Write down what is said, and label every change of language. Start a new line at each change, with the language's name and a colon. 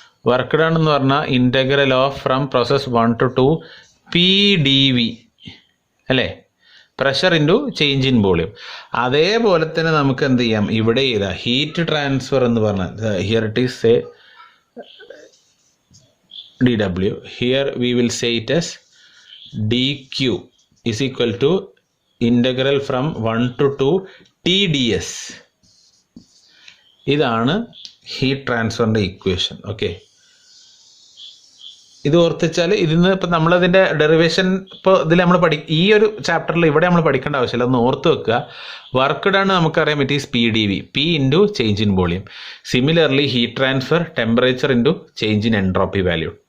English: work done
Malayalam: എന്ന് പറഞ്ഞാൽ
English: Integral of from process 1 to 2 PdV അല്ലേ? Pressure into change in volume.
Malayalam: അതേപോലെ തന്നെ നമുക്ക് എന്ത് ചെയ്യാം? ഇവിടെ ചെയ്താൽ ഹീറ്റ് ട്രാൻസ്ഫർ എന്ന് പറഞ്ഞാൽ
English: Here it is say dW. Here we will say it as dQ is equal to integral from 1 to 2 TdS.
Malayalam: ഇതാണ് ഹീറ്റ് ട്രാൻസ്ഫറിൻ്റെ ഇക്വേഷൻ. ഓക്കെ, ഇത് ഓർത്തിച്ചാൽ ഇതിന്ന് ഇപ്പം നമ്മളതിൻ്റെ ഡെറിവേഷൻ ഇപ്പോൾ ഇതിൽ നമ്മൾ ഈ ഒരു ചാപ്റ്ററിൽ ഇവിടെ നമ്മൾ പഠിക്കേണ്ട ആവശ്യമില്ല, ഒന്ന് ഓർത്ത് വെക്കുക.
English: Work done നമുക്കറിയാം it is PdV, P into change in volume. Similarly heat transfer temperature into change in entropy value.